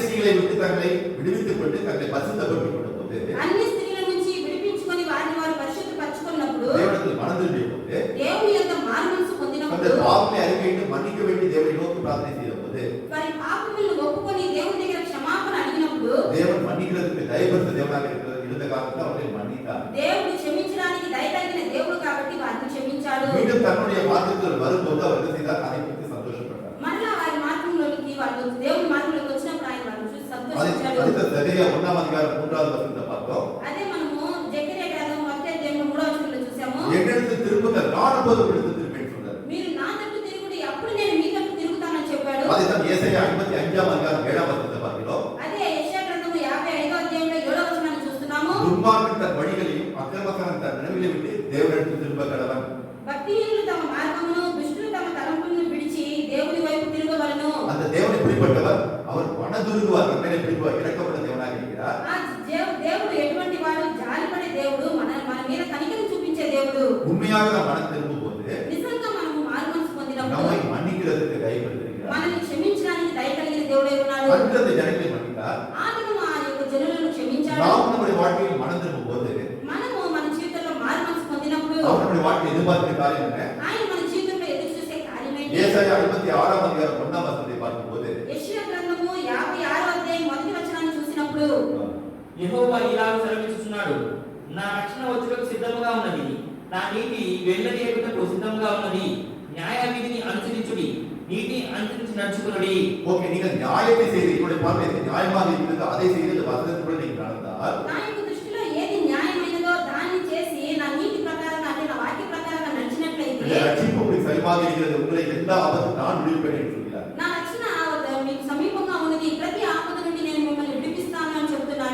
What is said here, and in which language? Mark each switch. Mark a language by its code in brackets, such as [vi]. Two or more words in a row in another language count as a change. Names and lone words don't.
[ta] ஸ்திரீகளை விட்டு தங்களை விடுவித்துக் கொண்டு தங்களை பரிசுத்தப்படுத்திக் கொண்ட போது [te] అన్ని స్త్రీల నుంచి విడిపించుకొని వారిని వారు పరిశుద్ధపరచుకున్నప్పుడు [ta] தேவனிடத்தில் மனம் திரும்பிய போது [te] దేవుని యొక్క మారుమనసు [ta] அந்த [te] పొందినప్పుడు [ta] பாவங்களை அறிக்கையிட்டு மன்னிக்க வேண்டி தேவனை நோக்கி பிரார்த்தனை செய்த போது [te] వారి పాపములను ఒప్పుకొని దేవుని దగ్గర క్షమాపణ అడిగినప్పుడు [ta] தேவன் மன்னிக்கிறதுக்கு தயவுபடுத்த தேவனாக இருந்த காலத்தில் அவர்களை மன்னித்தார். [te] దేవుడు క్షమించడానికి దయ కలిగిన దేవుడు కాబట్టి వారిని క్షమించాడు. [ta] மீண்டும் தன்னுடைய மார்க்கத்தில் வரும்போது அவர் என்ன செய்தார்? அதை குறித்து சந்தோஷப்பட்டார். [te] మరలా వారి మార్గంలోకి వాళ్ళు దేవుని మార్గంలోకి వచ్చినప్పుడు ఆయన వారిని చూసి సంతోషించాడు. [ta] அடுத்த சகரியா 1ஆம் அதிகாரம் 3வது வசனத்தை பார்த்தோம். [te] అదే మనము జకరియా గ్రంథం 1వ అధ్యాయంలో 3వ వచనంలో చూసాము. [ta] என்னிடத்து திரும்புங்கள், நான் அப்போது உங்களுக்கு திரும்பேன் சொன்னார். [te] మీరు నా తట్టు తిరుగుడి, అప్పుడు నేను మీ తట్టు తిరుగుతానని చెప్పాడు. [ta] அதே தான் ஏசாயா 55ஆம் அதிகாரம் 7ஆம் வசனத்தை பார்க்கிறோம். [te] అదే యెషయా గ్రంథం 55వ అధ్యాయంలో 7వ వచనాన్ని చూస్తున్నాము. [ta] துன்மார்க்கன் தன் வழிகளையும் அக்கிரமக்காரன் தன் நினைவுகளை விட்டு தேவனிடத்தில் திரும்ப கடவன். [te] భక్తిహీనులు తమ మార్గమును, దుష్టులు తమ తలంపులను విడిచి దేవుని వైపు తిరగవలెను. [ta] அந்த தேவன் எப்படிப்பட்டவர்? அவர் மனதுருகுவார், நம்மை பிடிப்பார், இறக்கப்பட்ட தேவனாக இருக்கிறார். [te] ఆ దేవుడు ఎటువంటి వాడు? జాలిపడే దేవుడు, మన మీద కనికరం చూపించే దేవుడు. [ta] உண்மையாக நாம் மனம் திரும்பும் போது [te] నిజంగా మనము మారుమనసు పొందినప్పుడు [ta] நம்மை மன்னிக்கிறதுக்கு கைப்படுத்திருக்கிறார். [te] మనల్ని క్షమించడానికి దయ కలిగిన దేవుడై ఉన్నాడు. [ta] அந்த ஜனங்களை மன்னித்தார். [te] ఆ దినము ఆ యొక్క జనులను క్షమించాడు. [ta] நாம் நம்முடைய வாழ்க்கையில் மனம் திரும்பும் போது [te] మనము మన జీవితంలో మారుమనసు పొందినప్పుడు [ta] அவர் நம்முடைய வாழ்க்கையில் எதிர்பார்க்கிற காரியம் என்ன? [te] ఆయన మన జీవితంలో ఎదురు చూసే కార్యం ఏంటి? [ta] ஏசாயா 56ஆம் அதிகாரம் 1ஆம் வசனத்தை பார்க்கும்போது [te] యెషయా గ్రంథము 56వ అధ్యాయం మొదటి వచనాన్ని చూసినప్పుడు యెహోవా ఇలాగ సెలవిస్తున్నాడు, నా రక్షణ వచ్చుటకు సిద్ధముగా ఉన్నది, నా నీతి వెళ్ళనీయకుటకు సిద్ధముగా ఉన్నది, న్యాయవిధిని అనుసరించుడి, నీతి అనుసరించి నడుచుకునుడి. [ta] ஓகே, நீங்கள் நியாயத்தை செய்து என்னுடைய பார்வையில் நியாயமாக இருக்கிறது அதை செய்து இந்த வசனத்துக்குள்ள நீங்கள் நடந்தால் [te] నా యొక్క దృష్టిలో ఏది న్యాయమైనదో దాన్ని చేసి నా నీతి ప్రకారంగా అంటే నా వాక్య ప్రకారంగా నడిచినట్లయితే [ta] இந்த ரட்சிப்பு உங்களுக்கு சரியாக இருக்கிறது, உங்களை எல்லா ஆபத்து நான் விடுவிப்பேன் என்று சொல்கிறார். [te] నా రక్షణ మీకు సమీపంగా ఉన్నది, ప్రతి ఆపద నుండి నేను మిమ్మల్ని విడిపిస్తాను అని చెప్తున్నాడు.